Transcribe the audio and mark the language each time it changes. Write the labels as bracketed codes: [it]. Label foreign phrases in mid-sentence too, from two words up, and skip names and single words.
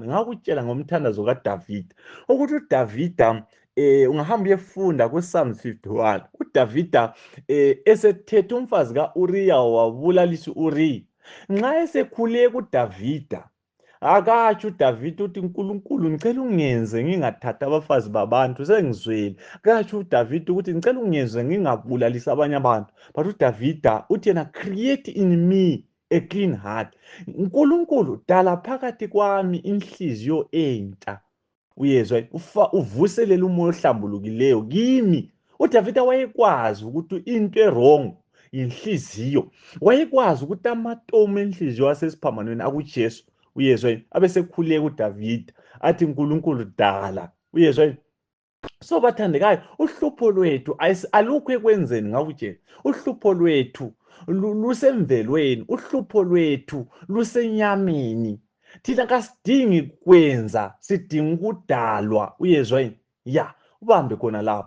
[nd] Ngakutshela ngomthandazo kaDavida ukuthi uDavida ungahamba uyefunda kuPsalm 51, uDavida esethethe umfazi kaUriya wabulalisa uRiya. Nxa esekhuleka uDavida akatsho uDavida uthi uNkulunkulu ngicela ungenze ngingathatha abafazi babantu, sengizwele. Akatsho uDavida ukuthi ngicela ungenze ngingabulalisi abanye abantu, but uDavida uthi yena [en] create in me a clean heart. [nd] uNkulunkulu dala phakathi kwami inhliziyo entsha, uyezwa. Uvuselele umoya ohlambulukileyo kimi. uDavida wayekwazi ukuthi into wrong inhliziyo. Wayekwazi ukuthi amatomu enhliziyo asesiphambanweni akuJesu, uyezwa yini, abesekhuleka uDavida athi uNkulunkulu dala, uyezwa yini. So bathandekayo, uhlupho lwethu alukho ekwenzeni ngakuJesu. Uhlupho lwethu lusemvelweni, uhlupho lwethu lusenyameni. Thina kasidingi kwenza, sidinga ukudalwa, uyezwa yini. Ya, ubambe khona lapho.